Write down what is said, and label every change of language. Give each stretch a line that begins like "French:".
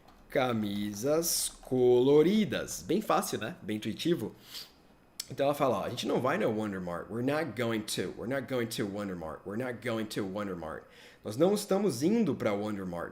Portuguese: camisas coloridas. Bem fácil, né? Bem intuitivo. Então ela fala, ó, a gente não vai no Wondermart.
English: We're not going to Wondermart. We're not going to Wondermart.
Portuguese: Nós não estamos indo para Wondermart.